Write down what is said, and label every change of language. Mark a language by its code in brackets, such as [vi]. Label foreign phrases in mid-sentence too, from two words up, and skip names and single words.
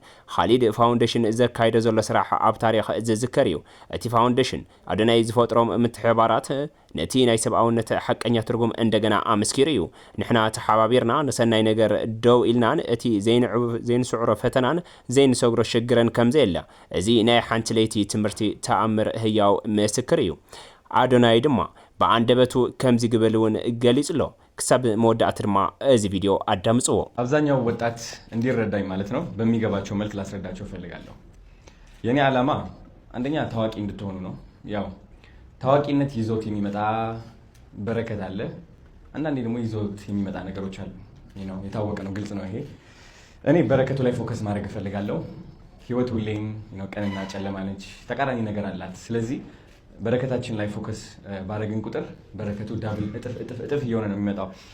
[ti] ካሊድ ፋውንዴሽን ዘካይደ ዘሎ ስራሕ ኣብ ታሪክ ዝዝከር እዩ እቲ ፋውንዴሽን አዶናይ ዝፈጥሮም ምትሕባራት ነቲ ናይ ሰብኣውነት ሓቀኛ ትርጉም እንደገና ኣመስኪሩ እዩ ንሕና ተሓባቢርና ንሰናይ ነገር ደው ኢልናን እቲ ዘይንስዕሮ ፈተናን ዘይንሰግሮ ሽግረን ከምዘየላ እዚ ናይ ሓንቲ ለይቲ ትምህርቲ ተኣምር ህያው ምስክር እዩ ኣዶናይ ድማ በአንደበቱ ከምዚ ግበልውን ገሊጽሎ ክሳብ መወዳእት ድማ እዚ ቪዲዮ አዳምጽዎ [am] አብዛኛው ወጣት እንዲረዳኝ ማለት ነው በሚገባቸው መልክ ላስረዳቸው ፈልጋለሁ የኔ ዓላማ አንደኛ ታዋቂ እንድትሆኑ ነው ያው ታዋቂነት ይዞት የሚመጣ በረከት አለ አንዳንዴ ደግሞ ይዞት የሚመጣ ነገሮች አሉ የታወቀ ነው ግልጽ ነው ይሄ እኔ በረከቱ ላይ ፎከስ ማድረግ ፈልጋለሁ ህይወት ሁሌም ቀንና ጨለማ ነች ተቃራኒ ነገር አላት ስለዚህ በረከታችን ላይ ፎከስ ባረግን ቁጥር በረከቱ ዳብል እጥፍ እየሆነ ነው የሚመጣው